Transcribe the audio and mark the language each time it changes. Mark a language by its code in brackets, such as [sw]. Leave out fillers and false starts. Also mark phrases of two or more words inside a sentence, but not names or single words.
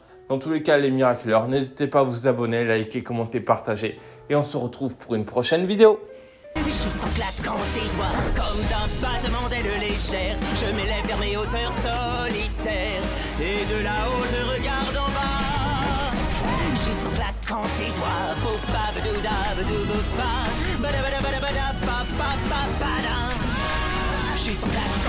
[fr] Dans tous les cas, les miraculeurs, n'hésitez pas à vous abonner, liker, commenter, partager. Et on se retrouve pour une prochaine vidéo. Juste en claquant tes doigts, comme d'un battement d'aile légère, je m'élève vers mes hauteurs solitaires, et de là-haut je regarde en bas. Juste en claquant tes doigts, bopa badouda badou bopa, bada bada bada bada pa pa pa pa da. Juste en claquant